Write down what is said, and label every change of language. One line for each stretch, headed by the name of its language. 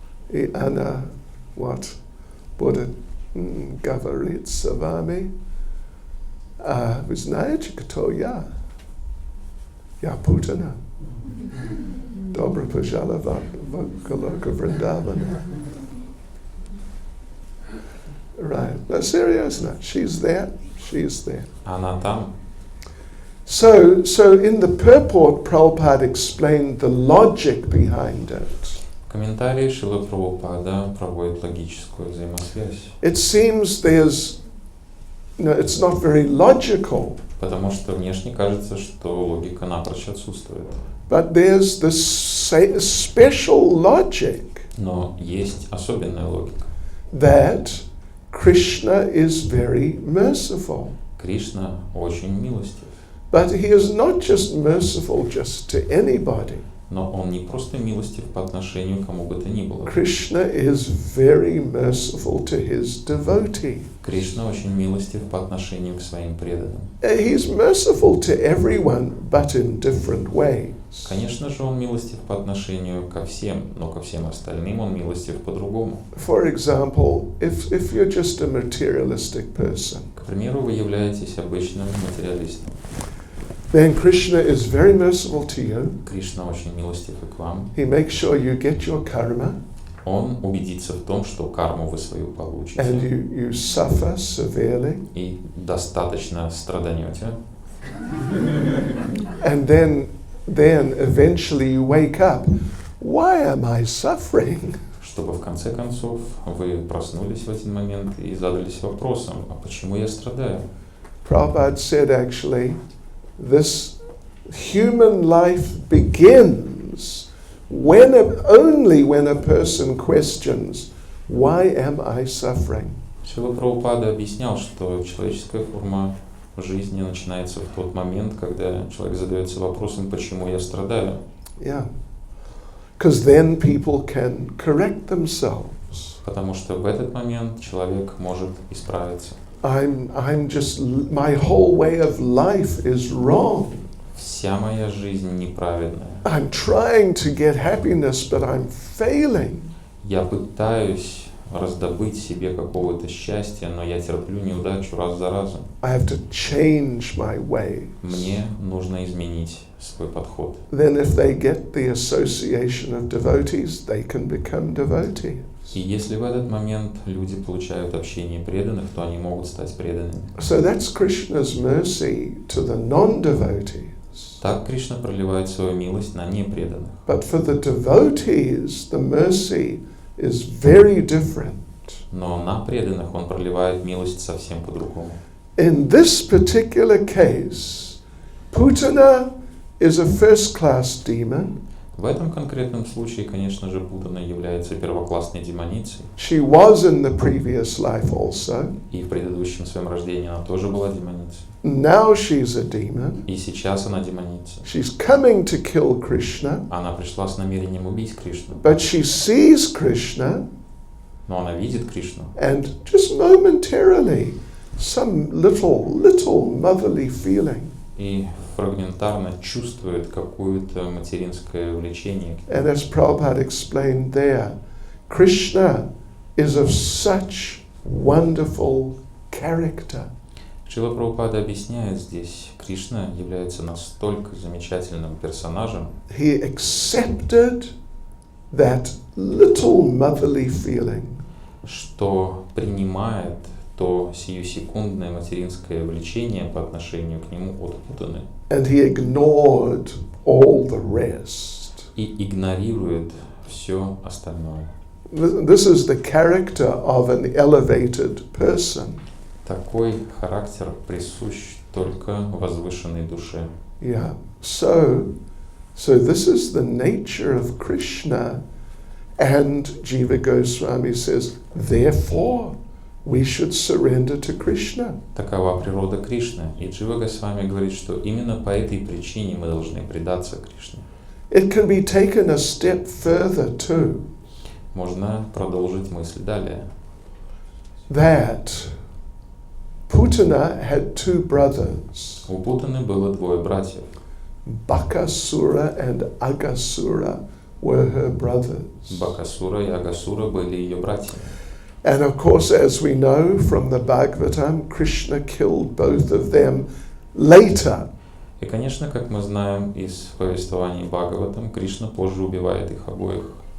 Russian: и она будет говорить с вами, вы знаете, кто я? Я Путана. Добро пожаловать в Goloka Vrindavan.
English: Right. No, seriously, she's there.
Russian: Она там.
English: So in the purport, Prabhupada explained the logic behind it.
Russian: В комментарии Шрила Прабхупада проводит логическую взаимосвязь.
English: It seems it's not very logical.
Russian: Потому что внешне кажется, что логика напрочь отсутствует.
English: But there's this special logic
Russian: Но есть особенная логика.
English: that Krishna is very merciful.
Russian: Кришна очень милостив.
English: But he is not just merciful just to anybody.
Russian: Но он не просто милостив по отношению к кому бы то ни было.
English: Krishna is very merciful to his devotee.
Russian: Кришна очень милостив по отношению к своим преданным.
English: He's merciful to everyone, but in different ways.
Russian: Конечно же, он милостив по отношению ко всем, но ко всем остальным он милостив по-другому.
English: For example, if you're just a materialistic person,
Russian: К примеру, вы являетесь обычным материалистом.
English: then Krishna is very merciful to you.
Russian: Кришна очень милостив и к вам.
English: He makes sure you get your karma
Russian: Он убедится в том, что карму вы свою
English: and
Russian: получите
English: you suffer severely.
Russian: и достаточно страданете.
English: And then eventually you wake up. Why am I suffering?
Russian: Чтобы в конце концов вы проснулись в один момент и задались вопросом, а почему я страдаю?
English: Prabhupada said actually, this human life begins only when a person questions, why am I suffering?
Russian: Шрила Прабхупада объяснял, что человеческая форма в жизни начинается в тот момент, когда человек задается вопросом, почему я страдаю.
English: Yeah. Because then people can correct themselves.
Russian: Потому что в этот момент человек может исправиться.
English: My whole way of life is wrong.
Russian: Вся моя жизнь неправедная.
English: I'm trying to get happiness, but I'm failing.
Russian: Я пытаюсь раздобыть себе какого-то счастья, но я терплю неудачу раз за разом.
English: I have to change my ways.
Russian: Мне нужно изменить свой подход.
English: Then if they get the association of devotees, they can become devotees.
Russian: И если в этот момент люди получают общение преданных, то они могут стать преданными.
English: So that's Krishna's mercy to the non-devotees.
Russian: Так Кришна проливает свою милость на непреданных.
English: But for the devotees, the mercy is very different.
Russian: Но на преданных он проливает милость совсем по-другому.
English: In this particular case, Putana is a first-class demon.
Russian: В этом конкретном случае, конечно же, Путана является первоклассной демоницей.
English: She was in the previous life also.
Russian: И в предыдущем своем рождении она тоже была демоницей.
English: Now she's a demon.
Russian: И сейчас она демоница.
English: She's coming to kill Krishna.
Russian: Она пришла с намерением убить Кришну.
English: But she sees Krishna.
Russian: Но она видит Кришну.
English: And just momentarily, some little motherly feeling.
Russian: И фрагментарно чувствует какое-то материнское влечение.
English: And as Prabhupada explained there, Krishna is of such wonderful character.
Russian: Шрила Прабхупада объясняет здесь, Кришна является настолько замечательным персонажем.
English: He accepted that little motherly feeling.
Russian: Что принимает то сиюсекундное материнское влечение по отношению к нему от Путаны.
English: And he ignored all the rest.
Russian: И игнорирует все остальное.
English: This is the character of an elevated person.
Russian: Такой характер присущ только возвышенной душе.
English: Yeah. So this is the nature of Krishna, and Jiva Goswami says, therefore, we should surrender to Krishna.
Russian: Такова природа Кришны. И Джива Госвами говорит, что именно по этой причине мы должны предаться Кришне.
English: It can be taken a step further too.
Russian: Можно продолжить мысль далее.
English: That Putana had two brothers.
Russian: У Путаны было двое братьев.
English: Bakasura and Agasura were her brothers.
Russian: Бакасура и Агасура были ее братьями.
English: And of course, as we know from the Bhagavatam, Krishna killed both of them later.
Russian: И, конечно, как мы знаем из повествований Бхагаватам, Кришна позже убивает их обоих.